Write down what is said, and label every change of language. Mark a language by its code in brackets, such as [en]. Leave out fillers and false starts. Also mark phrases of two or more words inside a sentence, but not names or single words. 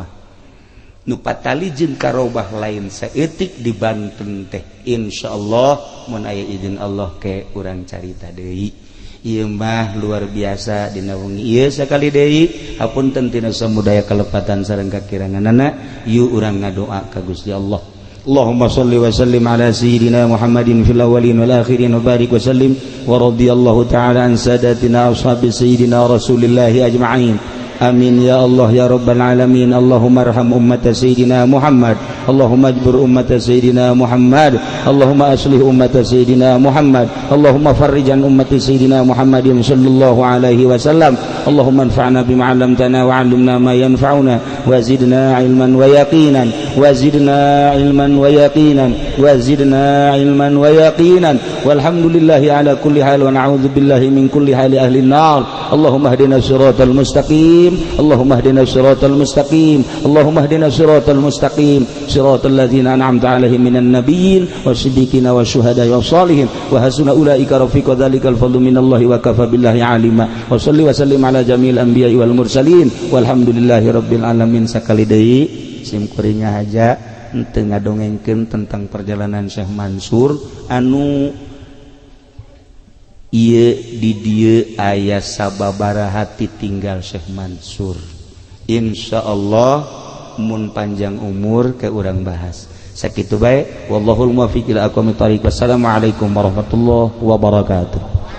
[su] Nu patali jeung karomah lain saeutik di Banten teh. Insyaallah mun aya izin Allah ke urang carita deui. Ieu mah luar biasa dina wengi ieu sakali deui hapunten tina samudaya kalepatan sareng kakiranganana. Ieu urang ngadoa ka Gusti Allah. [ar] اللهم صل وسلم على سيدنا محمد في الأولين والآخرين وبارك وسلم ورضي الله تعالى عن ساداتنا أصحاب سيدنا رسول الله أجمعين. آمين يا الله يا رب العالمين. اللهم ارحم أمة سيدنا محمد، اللهم اجبر أمة سيدنا محمد، اللهم أصلح أمة سيدنا محمد، اللهم فرج عن أمة سيدنا محمد صلى الله عليه وسلم. اللهم انفعنا بما علمتنا وعلمنا ما ينفعنا وزدنا علما ويقينا وزدنا علما ويقينا وزدنا علما ويقينا والحمد لله على كل حال ونعوذ بالله من كل حال أهل النار. اللهم اهدنا الصراط المستقيم، اللهم اهدنا الصراط المستقيم، اللهم اهدنا الصراط المستقيم، صراط الذين أنعمت عليهم من النبيين والصديقين والشهداء والصالحين وحسن أولئك رفيقا ذلك الفضل من الله وكفى بالله عليما. وصل وسلم على جميع الأنبياء والمرسلين والحمد لله رب العالمين. [su] Sakali deui simkuring haja teu ngadongengkeun tentang perjalanan Syekh Mansur anu ieu di dieu aya sababaraha tinggal Syekh Mansur. Insyaallah mun panjang umur ke urang bahas. Sakitu bae [ar] والله الموفق إلى أقوم الطريق. والسلام عليكم ورحمة الله وبركاته.